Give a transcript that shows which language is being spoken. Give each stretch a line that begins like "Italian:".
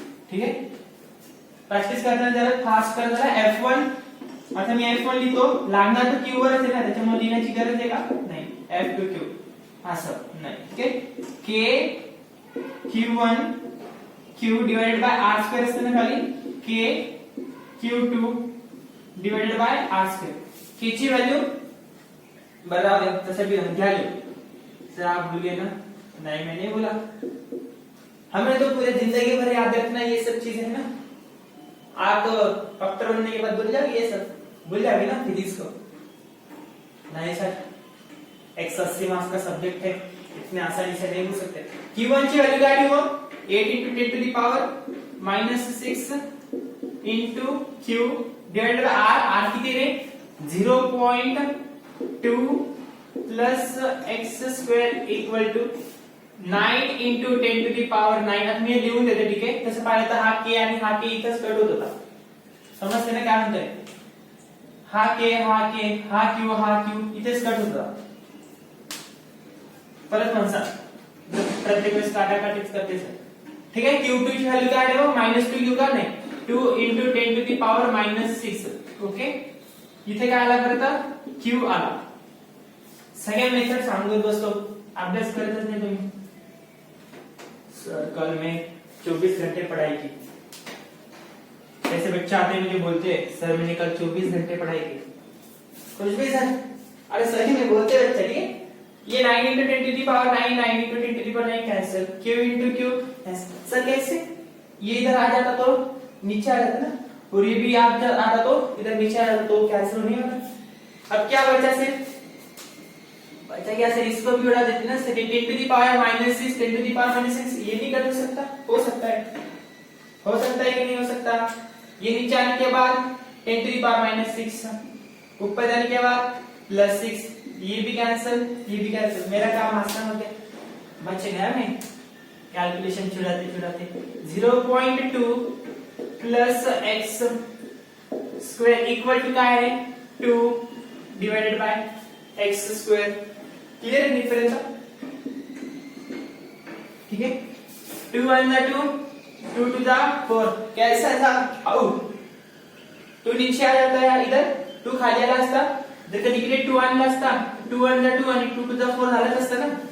Marathi: ठीक आहे, प्रॅक्टिस करताना जरा फास्ट कर जरा. F1 आता मी F1 लिहितो, लागणार तर Q वरच आहे ना, त्याच्यामुळे लिहिण्याची गरज आहे का, नाही. F2 Q असं नाही. ठीक आहे, K Q1 Q divided by R square असतं ना खाली, K Q2 divided by R square. K ची व्हॅल्यू बराबर तसे भी घ्या लो,
Hindi: सर आप भूल गए ना, नहीं मैंने बोला, हमें तो पूरे जिंदगी भर याद रखना ये सब चीजें है ना. आप डॉक्टर बनने के बाद भूल जाओगे ये सब, भूल जाओगे ना फिजिक्स को. नहीं सर, 180 मार्क्स का सब्जेक्ट है, इतने आसानी से नहीं भूल सकते. Q1 की वैल्यू क्या हो, 8 into 10 to the power -6 into Q divided by R. R कितने रे, 0.2 plus x square equal to 9 into 10 to the power 9.
Marathi: आता मी लिहून देते. ठीक आहे, तसं पाहिलं तर हा k आणि हा k इथंच कट होत होता. समजते ना काय म्हणतोय, हा k हा q इथेच कट होता. परत म्हणसा प्रत्येक वेळेस काटाकाटीच करते सर. ठीक आहे, Q2 ची व्हॅल्यू काय आहे, -2 लिहू का, नाही, 2 into 10 to the power -6. Okay, इथे काय आला परत, Q आला. सगळ्या मेथड सांगत बसतो, अभ्यास करतच नाही तुम्ही.
Hindi: सर कल में 24 घंटे पढ़ाई की. ऐसे बच्चे आते हैं मुझे बोलते हैं, सर मैंने कल 24 घंटे पढ़ाई की. कुछ भी सर, अरे सही में बोलते हैं बच्चे. ठीक है, ये 9 into 10 to the power 9, 9 into 10 to the power 9 cancel, Q into Q sir कैसे, ये इधर आ जाता तो नीचे आ जाता ना, और ये भी आता तो इधर नीचे आ जाता, तो कैंसिल नहीं होता. अब क्या बचा सिर्फ, बचा क्या सर, इसको भी उड़ा देते ना sir. 10 to the power -6, 10 to the power -6, ये नहीं कर सकता, हो सकता है कि नहीं हो सकता. ये नीचे आने के बाद 10 to the power -6, ऊपर जाने के बाद +6, ये भी कैंसिल, ये भी कैंसिल. मेरा काम आसान हो गया, बचे गया में calculation छुड़ाते 0.2 plus x square equal to क्या है, 2 divided by x square. Clear है डिफरेंस. ठीक है, 2 1 2 2 to the 4 कैसा था, आउट 2 नीचे आ जाता है, इधर
Marathi: 2 खाली आला असता, जर कधी इकडे 2 आणला असता, 2 1 2 आणि 2 to the 4 झालं असतं ना.